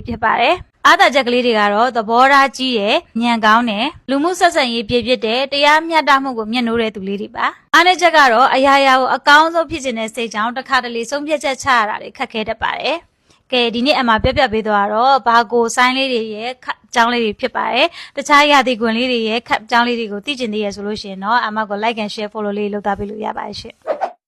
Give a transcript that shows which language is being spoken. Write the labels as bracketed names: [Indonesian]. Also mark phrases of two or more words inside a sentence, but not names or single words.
[Burmese] ဖြစ်ပါတယ်။အားသာချက်ကလေးတွေကတော့သဘောထားကြီးတယ်ညံကောင်းတယ်လူမှုဆက်ဆံရေးပြည့်ပြည့်တယ်တရားမျှတမှုကိုမျက်နှိုးတဲ့သူလေးတွေပါအားနည်းချက်ကတော့အရာရာကိုအကောင်းဆုံးဖြစ်ခြင်းနဲ့စိတ်ကြောင့်တစ်ခါတလေဆုံးဖြတ်ချက်ချရတာတွေခက်ခဲတတ်ပါတယ်ကဲဒီနေ့အမှပြပေးသွားတော့ဘာကိုဆိုင်းလေးတွေရဲ့ကြောင်းလေးတွေဖြစ်ပါတယ်တခြားရာသီကွန်လေးတွေရဲ့ကြောင်းလေးတွေကိုသိကျင်သေးရဆိုလို့ရှိရင်တော့အမကို [English] like and share follow [Burmese] လေးလုပ်သားပေးလို့ရပါတယ်ရှင်